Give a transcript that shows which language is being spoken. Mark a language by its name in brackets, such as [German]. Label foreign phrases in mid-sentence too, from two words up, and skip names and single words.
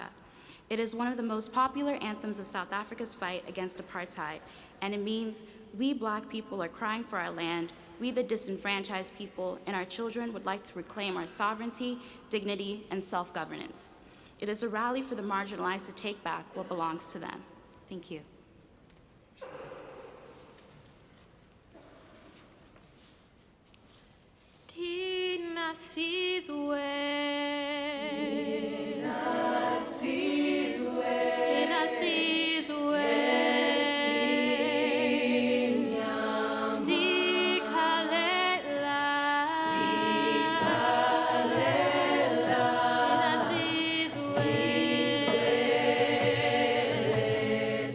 [English] It is one of the most popular anthems of South Africa's fight against apartheid, and it means we Black people are crying for our land, we the disenfranchised people, and our children would like to reclaim our sovereignty, dignity, and self-governance. It is a rally for the marginalized to take back what belongs to them. Thank you. [Xhosa] Tina Sizwe. Tina Sizwe. Tina Sizwe. Sikhalela. Sikhalela. Tina Sizwe.